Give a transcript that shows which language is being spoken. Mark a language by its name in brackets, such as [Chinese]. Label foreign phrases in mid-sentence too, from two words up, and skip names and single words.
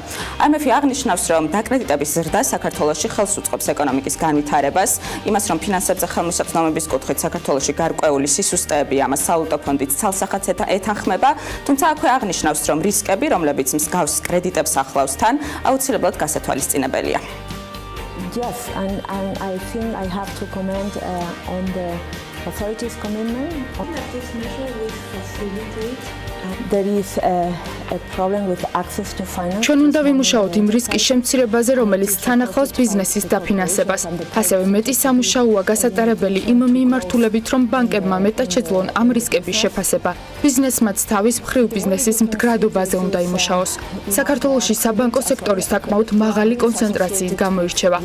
[Georgian] IMF-ი აღნიშნავს, რომ დაკრედიტების ზრდა საქართველოში ხელს უწყობს ეკონომიკის განვითარებას, იმას, რომ ფინანსებზე ხელმისაწვდომობის კუთხით საქართველოში გარკვეული სისუსტეები ამას სავალუტო ფონდით ცალსახაც ეთანხმება, თუმცა აქვე აღნიშნავს, რომ რისკები, რომლებიც მსგავს კრედიტებს ახლავს თან, აუცილებლად გასათვალისწინებელია. [English] Yes, and I think I have to comment on the authorities' commitment. This measure will facilitate. There is a problem with access to finance. [Georgian] ჩვენ უნდა ვიმუშაოთ იმ რისკის შემცირებაზე, რომელიც თან ახლავს ბიზნესის დაფინანსებას. ასევე მეტი სამუშაოა გასატარებელი იმ მიმართულებით, რომ ბანკებმა მეტად შეძლონ ამ რისკების შეფასება. ბიზნესმაც თავის მხრივ ბიზნესის მდგრადობაზე უნდა იმუშაოს. საქართველოში საბანკო სექტორი საკმაოდ მაღალი კონცენტრაციით გამოირჩევა.